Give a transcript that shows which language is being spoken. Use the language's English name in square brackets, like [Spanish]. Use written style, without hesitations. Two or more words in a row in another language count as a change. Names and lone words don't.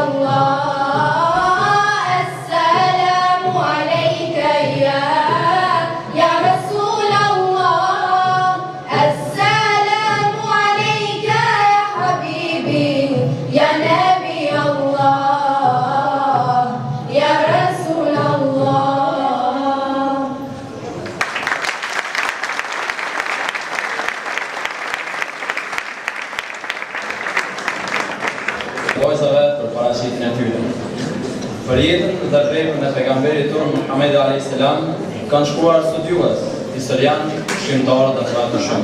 [Arabic] الله السلام عليك يا رسول الله السلام عليك يا حبيبي يا نبي الله يا رسول الله [Albanian] Vojzave për paraqitjen e tyre. Për jetën dhe veprin e pejgamberit tonë Muhammed [Arabic] عليه السلام [Albanian] kanë shkruar studiues, historian, shkrimtarë dhe të shumë.